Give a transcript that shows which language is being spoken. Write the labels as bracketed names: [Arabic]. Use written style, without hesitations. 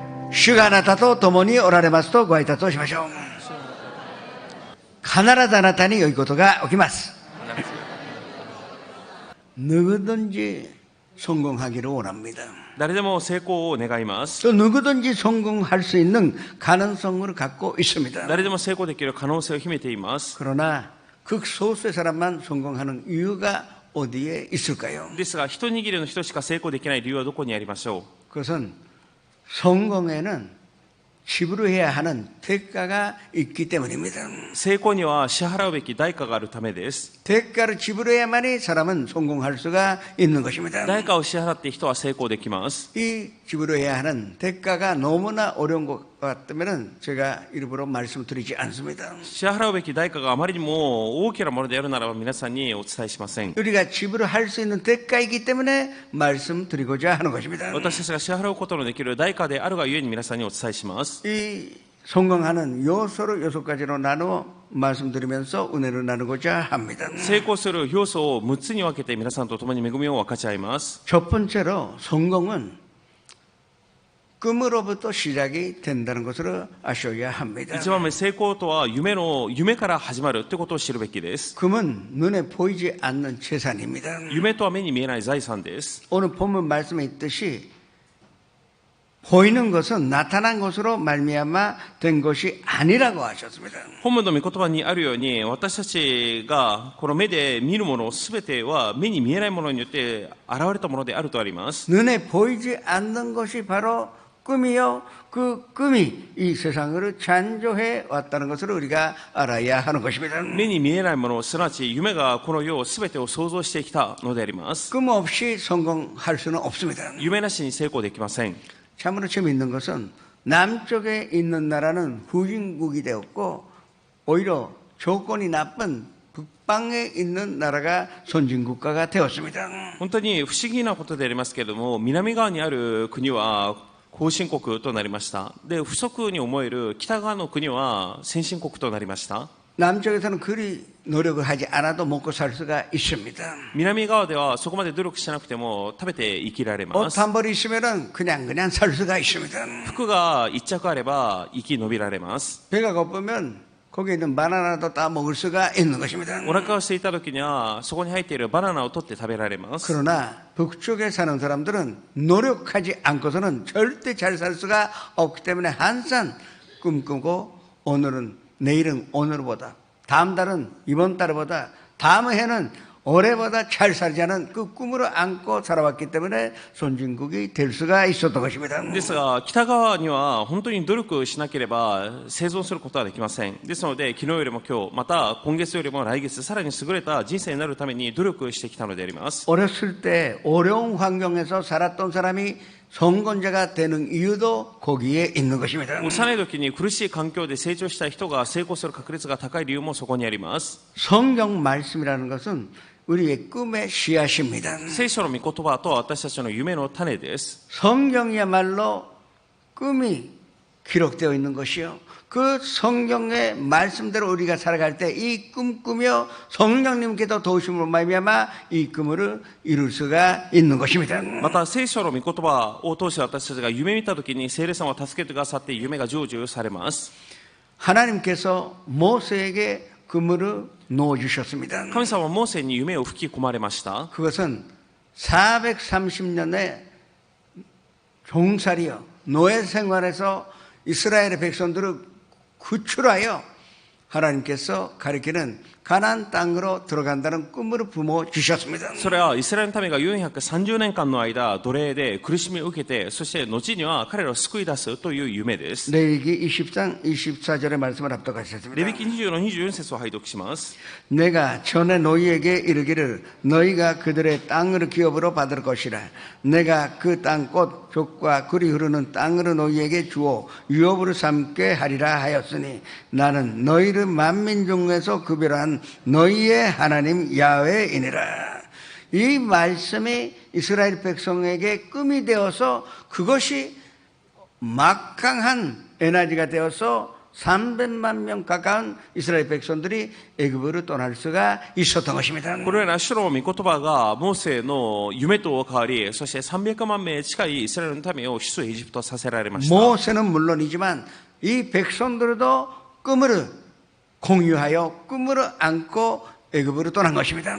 [Japanese] 主があなたと共におられますとご挨拶をしましょう。必ずあなたに良いことが起きます。 [Korean] 누구든지 성공하기를 원합니다. [Japanese] 誰でも成功を願います。 [Korean] 또 누구든지 성공할 수 있는 가능성을 갖고 있습니다. [Japanese] 誰でも成功できる可能性を秘めています。 [Korean] 그러나 극소수의 사람만 성공하는 이유가 어디에 있을까요? [Japanese] ですが、一握りの人しか成功できない理由はどこにありましょう。 [Korean] 그것은 성공에는 지불해야 하는 대가가 있기 때문입니다. [Japanese] 成功には支払うべき代価があるためです。 [Korean] 대가를 지불해야만이 사람은 성공할 수가 있는 것입니다. [Japanese] 代価を支払って人は成功できます。 [Korean] 이 지불해야 하는 대가가 너무나 어려운 것 같다면 제가 일부러 말씀드리지 않습니다. [Japanese] 支払うべき代価があまりにも大きなものであるならば皆さんにお伝えしません。 [Korean] 우리가 지불할 수 있는 대가이기 때문에 말씀드리고자 하는 것입니다. [Japanese] 私たちが支払うことのできる代価であるがゆえに皆さんにお伝えします。 [Korean] 이 성공하는 요소를 6가지로 나누어 말씀드리면서 은혜를 나누고자 합니다. [Japanese] 成功する要素を6つに分けて皆さんと共に恵みを分かち合います。 [Korean] 첫 번째로 성공은 꿈으로부터 시작이 된다는 것을 아셔야 합니다. [Japanese] 一番目、成功とは夢から始まるということを知るべきです。 [Korean] 꿈은 눈에 보이지 않는 재산입니다. [Japanese] 夢とは目に見えない財産です。 [Korean] 오늘 본문 말씀에 있듯이 보이는 것은 나타난 것으로 말미암아 된 것이 아니라고 하셨습니다. [Japanese] 本文の御言葉にあるように、私たちがこの目で見るものすべては目に見えないものによって現れたものであるとあります。 [Korean] 눈에 보이지 않는 것이 바로 꿈이요. 그 꿈이 이 세상을 창조해 왔다는 것을 우리가 알아야 하는 것입니다. [Japanese] 目に見えないもの、すなわち夢がこの世すべてを創造してきたのであります。 [Korean] 꿈 없이 성공할 수는 없습니다. [Japanese] 夢なしに成功できません。 [Korean] 참으로 재미있는 것은 남쪽에 있는 나라는 후진국이 되었고 오히려 조건이 나쁜 북방에 있는 나라가 선진국가가 되었습니다. [Japanese] 本当に不思議なことでありますけれども、南側にある国は後進国となりました。で、不足に思える北側の国は先進国となりました。 [Korean] 남쪽에서는 그리 노력을 하지 않아도 먹고 살 수가 있습니다. [Japanese] 南側ではそこまで努力しなくても食べて生きられま [Korean] 옷 [Japanese] す。 [Korean] 한 벌 있으면 그냥 살 수가 있습니다. [Japanese] 服が一着あれば生き延びられます。 [Korean] 배가 고프면 거기에 있는 바나나도 따 먹을 수가 있는 것입니다. [Japanese] お腹が空いた時にはそこに入っているバナナを取って食べられます。 [Korean] 그러나 북쪽에 사는 사람들은 노력하지 않고서는 절대 잘 살 수가 없기 때문에 항상 꿈꾸고 오늘은 내일은 오늘보다 다음 달은 이번 달보다 다음 해는 올해보다 잘 살자는 그 꿈으로 안고 살아왔기 때문에 선진국이 될 수가 있었던 것입니다. [Japanese] ですが北側には本当に努力しなければ生存することはできません。ですので昨日よりも今日、また今月よりも来月、さらに優れた人生になるために努力してきたのであります。 [Korean] 어렸을 때 어려운 환경에서 살았던 사람이 성공자가 되는 이유도 거기에 있는 것입니다. [Japanese] 幼い時に苦しい環境で成長した人が成功する確率が高い理由もそこにあります。 [Korean] 성경 말씀이라는 것은 우리의 꿈의 씨앗입니다. [Japanese] 聖書の御言葉とは私たちの夢の種です。 [Korean] 성경이야말로 꿈이 기록되어 있는 것이요. 그 성경의 말씀대로 우리가 살아갈 때 이 꿈꾸며 성령님께서 도우심으로 말미암아 이 꿈을 이룰 수가 있는 것입니다. [Japanese] また聖書の御言葉を通して私たちが夢見たときに聖霊様を助けてくださって夢が成就されます。 [Korean] 하나님께서 모세에게 그물을 놓아주셨습니다. [Japanese] 神様はモーセに夢を吹き込まれました。 [Korean] 그것은 430년의 종살이요 노예 생활에서 이스라엘의 백성들을 구출하여 하나님께서 가리키는 가나안 땅으로 들어간다는 꿈을 부모 주셨습니다. [Japanese] それはイスラエルの民が430年間の間奴隷で苦しみを受けて、そして後には彼らを救い出すという夢です。 [Korean] 레위기 20장 24절의 말씀을 합독하셨습니다. [Japanese] レビ記20の24節を拝読します。 [Korean] 내가 전에 너희에게 이르기를 너희가 그들의 땅을 기업으로 받을 것이라. 내가 그 땅 곧 족과 꿀이 흐르는 땅으로 너희에게 주어 유업으로 삼게 하리라 하였으니 나는 너희를 만민 중에서 구별한 너희의 하나님 야훼이니라. 이 말씀이 이스라엘 백성에게 꿈이 되어서 그것이 막강한 에너지가 되어서 300만 명 가까운 이스라엘 백성들이 애굽으로 떠날 수가 있었던 것입니다. [Japanese] このような主の御言葉がモーセの夢と変わり、そして300万名近いイスラエルの民を出エジプトさせられました。 [Korean] 모세는 물론이지만 이 백성들도 꿈을 공유하여 꿈을 안고 애굽으로 떠난 것입니다.